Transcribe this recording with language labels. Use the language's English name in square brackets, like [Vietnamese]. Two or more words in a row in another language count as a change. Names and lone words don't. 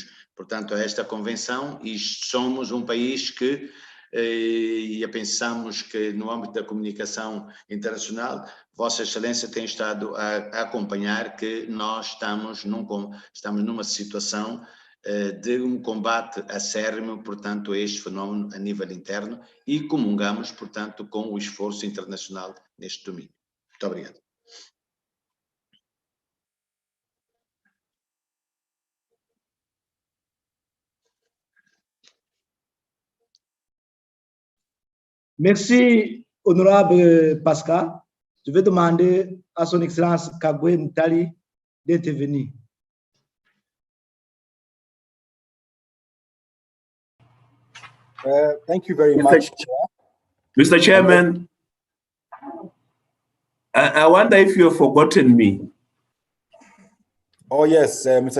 [Portuguese] portanto, a esta convenção e somos um país que, e pensamos que no âmbito da comunicação internacional, Vossa Excelência tem estado a acompanhar que nós estamos numa situação de um combate acérrimo, portanto, a este fenómeno a nível interno e comungamos, portanto, com o esforço internacional neste domínio. Muito obrigado. [French] Merci, honorable Pascal. Je vais demander à son Excellence Kagwe Mtali d'intervenir. [English] Thank you very much, Mr. Chairman, I wonder if you have forgotten me. Oh, yes, Mr.